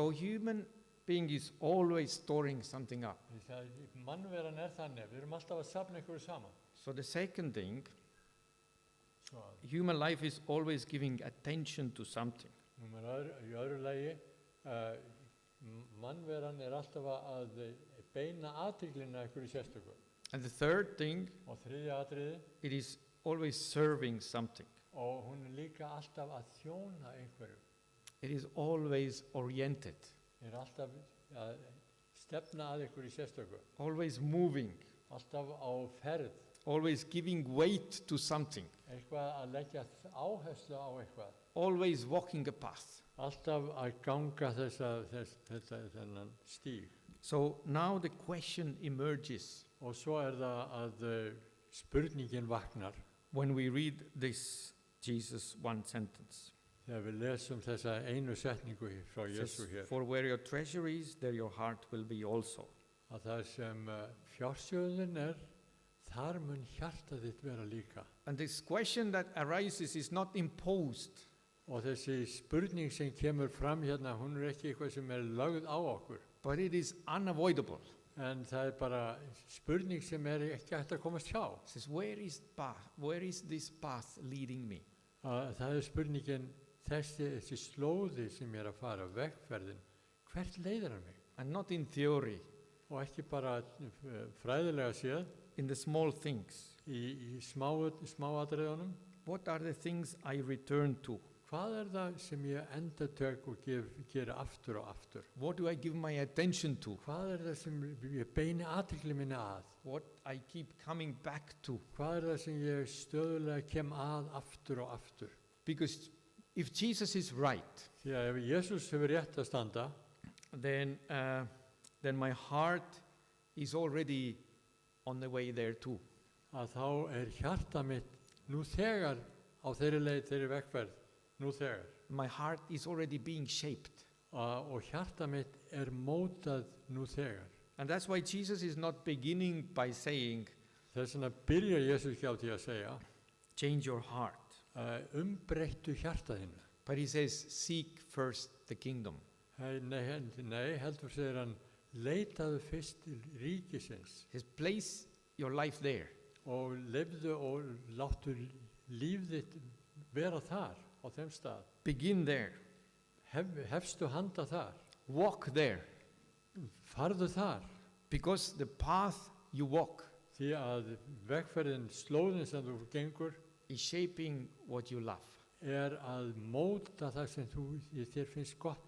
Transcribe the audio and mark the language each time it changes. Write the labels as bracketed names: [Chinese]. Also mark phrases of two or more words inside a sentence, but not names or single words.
[English] So human being is always storing something up. [Icelandic] Mannveran þannig, við erum alltaf að safna einhverju saman. [English] So the second thing, [Icelandic] Svo, [English] human life is always giving attention to something. [Icelandic] í öðru lagi, mannveran alltaf að beina athyglinni að einhverju sérstöku. [English] And the third thing, [Icelandic] Og þriðja atriði, [English] it is always serving something. [Icelandic] og hún líka alltaf að þjóna einhverju. [English] It is always oriented, [Icelandic] Alltaf að stefna að einhverju sérstöku. [English] always moving, [Icelandic] Alltaf á ferð. [English] always giving weight to something, [Icelandic] Eitthvað að leggja áherslu á eitthvað. [English] always walking a path. [Icelandic] Alltaf að ganga þennan stíg. [English] So now the question emerges [Icelandic] Og svo það að spurningin vaknar [English] when we read this Jesus one sentence. [Icelandic] þegar við lesum þessa einu setningu frá [English] It [Icelandic] Jesú [English] says, [Icelandic] hér. [English] for where your treasure is, there your heart will be also. [Icelandic] Að það sem fjársjóðin þar mun hjarta þitt vera líka. [English] And this question that arises is not imposed. [Icelandic] Og þessi spurning sem kemur fram hérna, hún ekki eitthvað sem lögð á okkur. [English] But it is unavoidable. [Icelandic] En það bara spurning sem ekki hægt að komast hjá. [English] It says, where is this path leading me? [Icelandic] Það spurningin, þessi slóði sem ég að fara, vegferðin, hvert leiðir hann mig? [English] And not in theory, [Icelandic] Og ekki bara fræðilega séð, [English] in the small things. [Icelandic] í smáatriðunum. [English] What are the things I return to? [Icelandic] Hvað það sem ég endurtök og gera aftur og aftur? [English] What do I give my attention to? [Icelandic] Hvað það sem ég beini athygli minni að? [English] What I keep coming back to? [Icelandic] Hvað það sem ég stöðulega kem að aftur og aftur? [English] Because if Jesus is right, [Icelandic] Því að ef Jesús hefur rétt að standa, [English] then my heart is already on the way there too. [Icelandic] að þá hjarta mitt nú þegar á þeirri leið, þeirri vegferð, nú þegar. [English] My heart is already being shaped. [Icelandic] Og hjarta mitt mótað nú þegar. [English] And that's why Jesus is not beginning by saying, [Icelandic] Þess vegna byrjar Jesús ekki á því að segja, [English] change your heart. [Icelandic] Umbreyttu hjarta þínu. [English] But he says, seek first the kingdom. [Icelandic] Nei, heldur segir hann, leitaðu fyrst til ríkisins. [English] He says, place your life there. [Icelandic] Og lifðu og láttu líf þitt vera þar, á þeim stað. [English] Begin there. [Icelandic] Hefstu handa þar. [English] Walk there. [Icelandic] Farðu þar. [English] Because the path you walk [Icelandic] Því að vegferðin, slóðin sem þú gengur, [English] is shaping what you love. [Icelandic] að móta það sem þér finnst gott